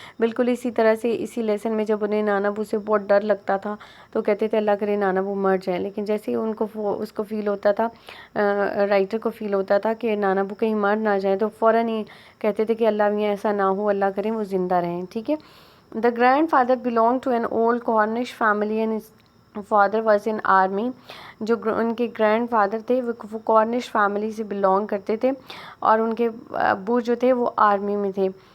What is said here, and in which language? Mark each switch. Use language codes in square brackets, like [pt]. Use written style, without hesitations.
[ur] بالکل اسی طرح سے اسی لیسن میں جب انہیں نانا ابو سے بہت ڈر لگتا تھا تو کہتے تھے اللہ کرے نانا ابو مر جائیں. لیکن جیسے ہی ان کو اس کو فیل ہوتا تھا، رائٹر کو فیل ہوتا تھا کہ نانا ابو کہیں مر نہ جائیں، تو فوراً ہی کہتے تھے کہ اللہ میاں ایسا نہ ہو، اللہ کرے وہ زندہ رہیں. ٹھیک ہے. [en] The grandfather belonged to an old Cornish family and his father was in army. [ur] جو ان کے گرینڈ فادر تھے وہ کارنش فیملی سے بلونگ کرتے تھے، اور ان کے ابو جو تھے وہ آرمی میں تھے.